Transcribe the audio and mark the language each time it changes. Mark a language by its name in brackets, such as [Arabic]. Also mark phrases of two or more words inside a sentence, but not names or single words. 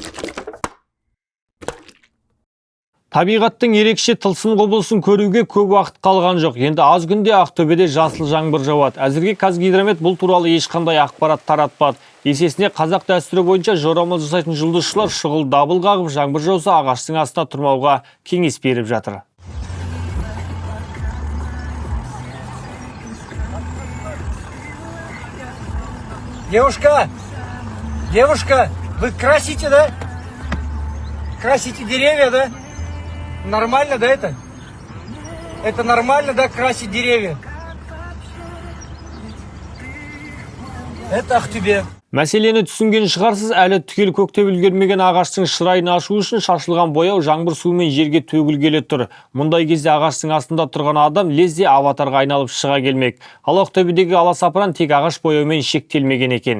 [Kazakh] Табиғаттың ерекше тылсым құбылысын көруге көп уақыт қалған жоқ. Енді аз күнде Ақтөбеде жасыл жаңбыр жауады. Әзірге Қазгидромет бұл туралы ешқандай ақпарат таратпады. Есесіне қазақ дәстүрі бойынша жорамал жасайтын жұлдызшылар шұғыл дабыл қағып, жаңбыр жауса ағаштың астына тұрмауға кеңес беріп жатыр. [Russian] Девушка, вы красите, да? Красите деревья, да? Нормально, да, это? Это нормально, да, красить деревья? Это Ақтөбе. [Kazakh] Мәселені түсінген шығарсыз, әлі түгел көктеп үлгермеген ағаштың шырайын ашу үшін шашылған бояу жаңбыр суымен жерге төгілгелі тұр. Мұндай кезде ағаштың астында тұрған адам лезде аватарға айналып шыға келмек. Ал Ақтөбедегі аласапыран тек ағаш бояумен шектелмеген екен.